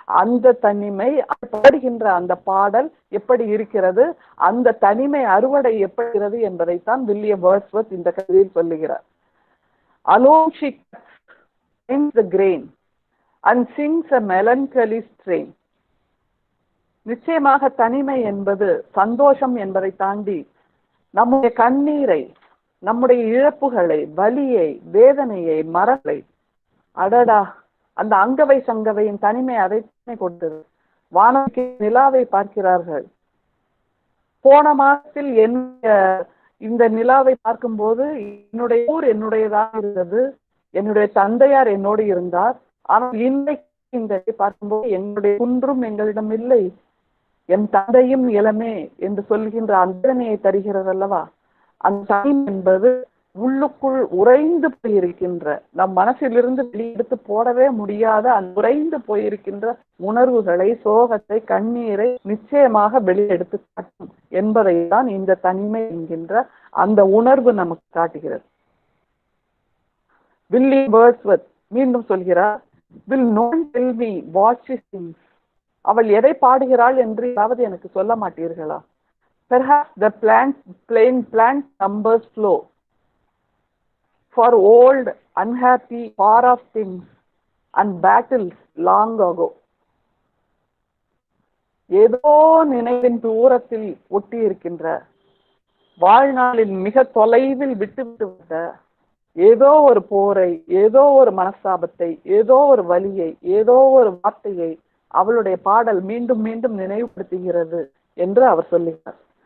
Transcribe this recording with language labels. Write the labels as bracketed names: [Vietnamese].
[Tamil] அந்த தனிமை பாடுகின்ற அந்த பாடல் எப்படி இருக்கிறது, அந்த தனிமை அறுவடை எப்படி என்பதைத்தான் வில்லியம் வேர்ட்ஸ்வொர்த் இந்த கவிதையில் சொல்லுகிறார். [English] Alone she cuts the grain and sings a melancholy strain. [Tamil] நிச்சயமாக தனிமை என்பது சந்தோஷம் என்பதை தாண்டி நம்முடைய கண்ணீரை, நம்முடைய இழப்புகளை, வலியை, வேதனையை, மரங்களை, அடடா அந்த அங்கவை சங்கவையின் தனிமை அதைத்தானே கொடுத்தது. வானத்துக்கு நிலாவை பார்க்கிறார்கள். போன மாதத்தில் இந்த நிலாவை பார்க்கும்போது என்னுடைய ஊர் என்னுடையதாக இருந்தது, என்னுடைய தந்தையார் என்னோடு இருந்தார். ஆனால் இன்றைக்கு இந்த பார்க்கும்போது என்னுடைய குன்றும் எங்களிடம் இல்லை, என் தந்தையும் இளமே என்று சொல்கின்ற அந்தனையை தருகிறது அல்லவா. அந்த தனிமை என்பது உள்ளுக்குள் உறைந்து போயிருக்கின்ற, நம் மனசிலிருந்து வெளியெடுத்து போடவே முடியாத அந்த உறைந்து போயிருக்கின்ற உணர்வுகளை, சோகத்தை, கண்ணீரை நிச்சயமாக வெளியெடுத்து காட்டும் என்பதை தான் இந்த தனிமை என்கின்ற அந்த உணர்வு நமக்கு காட்டுகிறது. வில்லியம் வேர்ட்ஸ்வொர்த் மீண்டும் சொல்கிறார், [English] will no one tell me what she sings? [Tamil] அவள் எதை பாடுகிறாள் என்று யாவது எனக்கு சொல்ல மாட்டீர்களா? [English] Perhaps the plant numbers flow for old, unhappy, far off things and battles long ago. [Tamil] ஏதோ நினைவின் தூரத்தில் ஒட்டி இருக்கின்ற, வாழ்நாளில் மிக தொலைவில் விட்டுவிட்டு வந்த ஏதோ ஒரு போரை, ஏதோ ஒரு மனஸ்தாபத்தை, ஏதோ ஒரு வலியை, ஏதோ ஒரு வார்த்தையை அவளுடைய பாடல் மீண்டும் மீண்டும் நினைவுபடுத்துகிறது என்று அவர் சொல்லுகிறார்.